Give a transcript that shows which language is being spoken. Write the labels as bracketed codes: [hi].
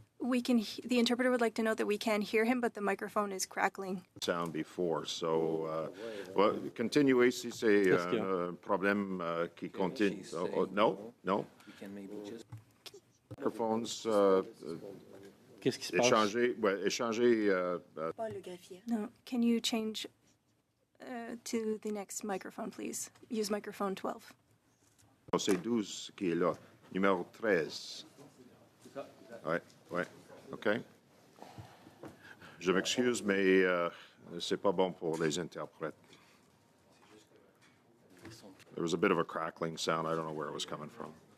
[en] The interpreter would like to note that we can hear him, but the microphone is crackling. Sound before. [fr] So, continuez si c'est un problème qui continue. [en] No? Microphones. [fr] Qu'est-ce qui se passe? Échanger. [en] No. Can you change to the next microphone, please? Use microphone 12. [fr] C'est 12 qui est là. Numéro 13. Oui, OK. Je m'excuse, mais c'est pas bon pour les interprètes. [en] There was a bit of a crackling sound. I don't know where it was coming from.